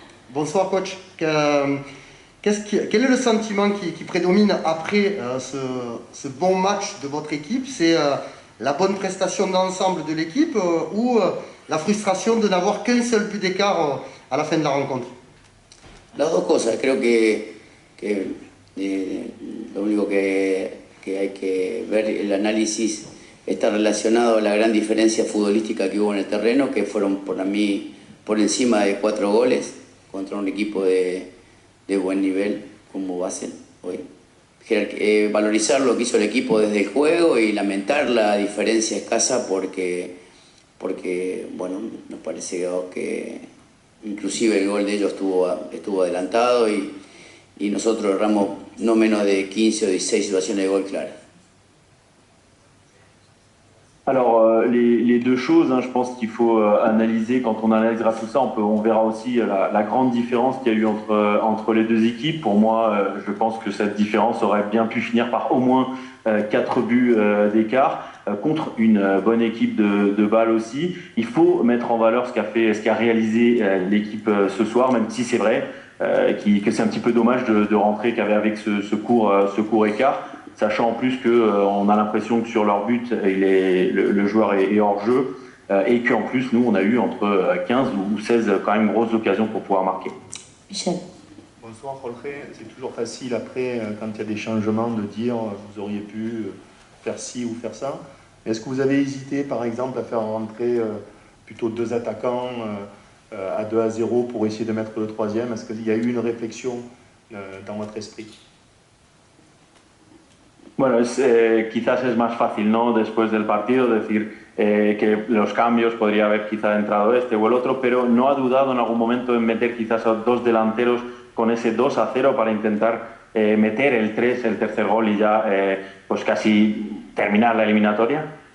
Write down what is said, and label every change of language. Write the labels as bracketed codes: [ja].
[fr] Bonsoir coach. Quel est le sentiment qui prédomine après ce bon match de votre équipe? C'est la bonne prestation d'ensemble de l'équipe ou la frustration de n'avoir qu'un seul but d'écart à la fin de la rencontre? [es] Las dos cosas, creo que lo único que hay que ver, el análisis está relacionado a la gran diferencia futbolística que hubo en el terreno, que fueron para mí por encima de 4 goles contra un equipo de buen nivel como Basel hoy. Valorizar lo que hizo el equipo desde el juego y lamentar la diferencia escasa porque bueno, nos parece que inclusive el gol de ellos estuvo adelantado y nosotros erramos no menos de 15 o 16 situaciones de gol claras. [fr] Alors, les deux choses, je pense qu'il faut analyser. Quand on analysera tout ça, on verra aussi la grande différence qu'il y a eu entre les deux équipes. Pour moi, je pense que cette différence aurait bien pu finir par au moins 4 buts d'écart contre une bonne équipe de Bâle aussi. Il faut mettre en valeur ce qu'a réalisé l'équipe ce soir, même si c'est vrai que c'est un petit peu dommage de rentrer qu'avec ce court écart. Sachant en plus qu'on a l'impression que sur leur but, le joueur est hors jeu et qu'en plus, nous, on a eu entre 15 ou 16 quand même grosses occasions pour pouvoir marquer. Michel. Bonsoir Jorge, c'est toujours facile après, quand il y a des changements, de dire vous auriez pu faire ci ou faire ça. Est-ce que vous avez hésité par exemple à faire rentrer plutôt 2 attaquants à 2-0 pour essayer de mettre le 3e? Est-ce qu'il y a eu une réflexion dans votre esprit? [es] Bueno, quizás es más fácil, ¿no? Después del partido decir que los cambios podría haber quizás entrado este o el otro, pero ¿no ha dudado en algún momento en meter quizás a 2 delanteros con ese 2-0 para intentar meter el tercer gol y ya pues casi terminar la eliminatoria?